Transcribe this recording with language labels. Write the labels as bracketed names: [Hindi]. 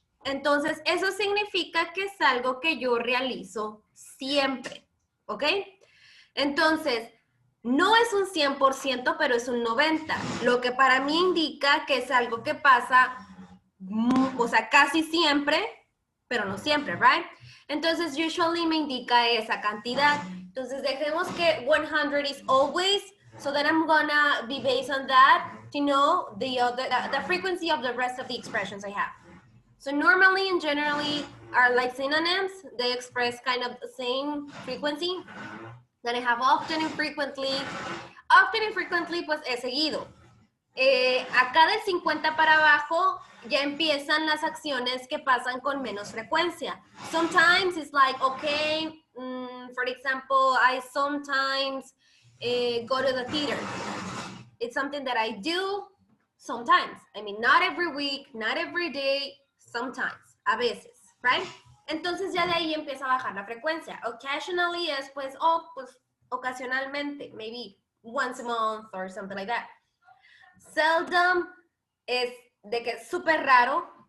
[Spanish] Entonces, eso significa que es algo que yo realizo siempre, ¿ok? Entonces, no es un 100%, pero es un 90%, lo que para mí indica que es algo que pasa, o sea, casi siempre, pero no siempre, right? Entonces, usually me indica esa cantidad. Entonces, dejemos que [English] 100 is always, so that I'm gonna be based on that to know the frequency of the rest of the expressions I have. So normally and generally are like synonyms. They express kind of the same frequency. Then I have often and frequently. [Spanish] Often and frequently, pues es seguido. Acá del 50 para abajo ya empiezan las acciones que pasan con menos frecuencia. [English] Sometimes it's like, okay, for example, I sometimes go to the theater. It's something that I do sometimes. I mean, not every week, not every day, sometimes, [Spanish] a veces, [English] right? [Spanish] Entonces ya de ahí empieza a bajar la frecuencia. Occasionally es pues, pues ocasionalmente, maybe [English] once a month or something like that. [Spanish] Seldom es de que es súper raro.